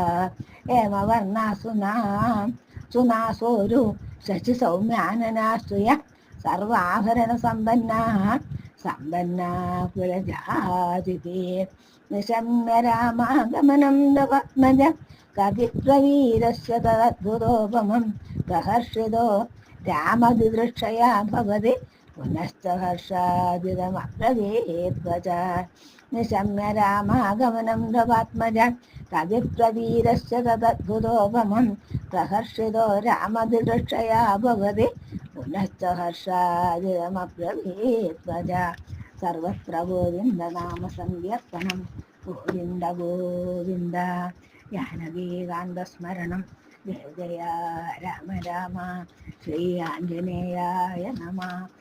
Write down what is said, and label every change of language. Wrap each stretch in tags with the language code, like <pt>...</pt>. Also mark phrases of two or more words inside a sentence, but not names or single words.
<sa>സുനാസോരു ശശി സൗമ്യാനനാശ്രിയ സർവാഭരണ സമ്പന്നാ കുലജാതിഭേ നിശമ്യ രാമാഗമനം പത്മജ കവിപ്രവീരസ്യ തദ്ഭുതോപമം പ്രഹർഷിതോ രാമദിദൃക്ഷയാ ഭവതി पुनश्च हर्षादिदमब्रवीद्वच निशम्य रामागमनं नृपात्मजान् कविप्रवीरस्य तदद्भुतोपमं प्रहर्षितो रामधिदृक्षया भवति पुनश्च हर्षादिदमब्रवीद्वच सर्वत्र गोविन्दनाम सङ्कीर्तनं गोविन्द गोविन्द जानकीकान्तस्मरणं जय जय राम राम श्री आञ्जनेयाय नमः</sa>